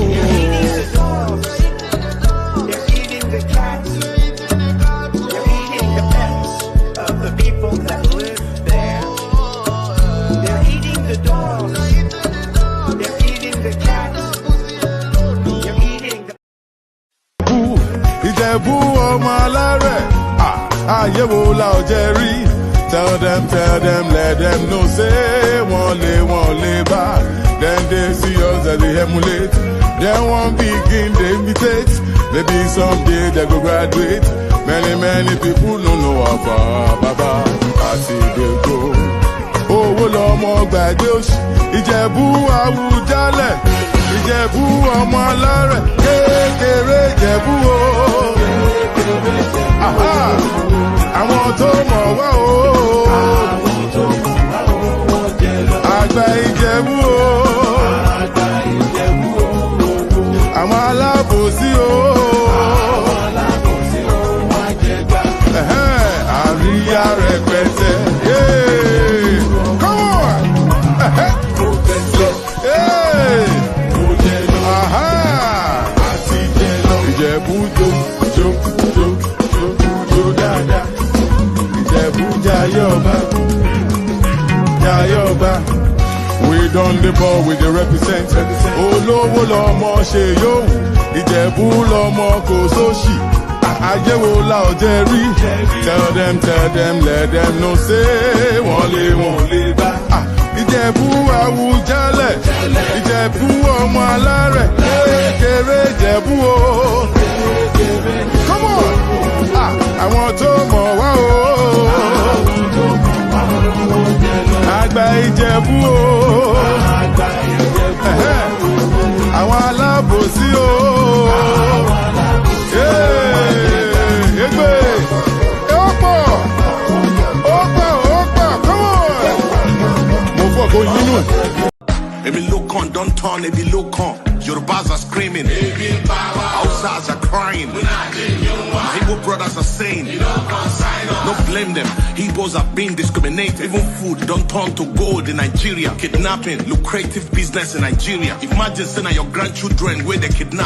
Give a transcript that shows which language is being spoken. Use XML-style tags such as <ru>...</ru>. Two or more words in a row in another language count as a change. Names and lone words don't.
<en>They're eating the dogs. They're eating the cats. They're eating the pets of the people that live there. They're eating the dogs. They're eating the cats. They're eating the</en> <yo>Ìjẹ̀bú ọmọ alárẹ̀, àyẹ̀wò la ọ̀jẹ̀ rí.</yo> <en>Tell them, let them know, say,</en> <yo>wọ́n lè bá.</yo> <en>Then they see us as they emulate. Then one begin, they imitate. Maybe someday they go graduate. Many people don't know about Baba. I see they go.</en> <yo>Owó lọmọ gbàgbé òṣì. Ìjẹ̀bú Àwùjalẹ̀. Ìjẹ̀bú ọmọ alárẹ̀. Kékeré Ìjẹ̀bú o. Àwọn tó mọ̀ wá o. Àgbà Ìjẹ̀bú o. Àwọn alábòsí o. Àríyá rẹpẹtẹ.</yo> <en>Come on!</en> <yo>Ìjẹ̀bú jó dáadáa. Ìjẹ̀bú jayọba.</yo> <en>We done the ball with the represent.</en> <yo>Olówó lọmọ ṣe yóò. Ìjẹ̀bú lọmọ kò sóṣì. Àyẹ̀wò la ọ̀jẹ̀ rí.</yo> <en>Tell them, let them know, say,</en> <yo>wọ́n lè bá. Ìjẹ̀bú Àwùjalẹ̀. Ìjẹ̀bú ọmọ alárẹ̀. Kékeré Ìjẹ̀bú o.</yo> <en>Come on!</en> <yo>Àwọn tó mọ̀ wá o. Àgbà Ìjẹ̀bú o. Àwọn alábòsí o. Egbe. Ó pọ̀.</yo> <en>Come on!</en> <yo>Mo fọ́ kó yínú ẹ̀. Èmi ló kàn,</yo> <en>don't turn,</en> <yo>èmi ló kàn.</yo> <en>Yorubas are screaming. Hausas are crying. My Igbo brothers are saying, don't blame them. Igbos are being discriminated. Even food don't turn to gold in Nigeria. Kidnapping, lucrative business in Nigeria. Imagine saying your grandchildren where they kidnap.</en>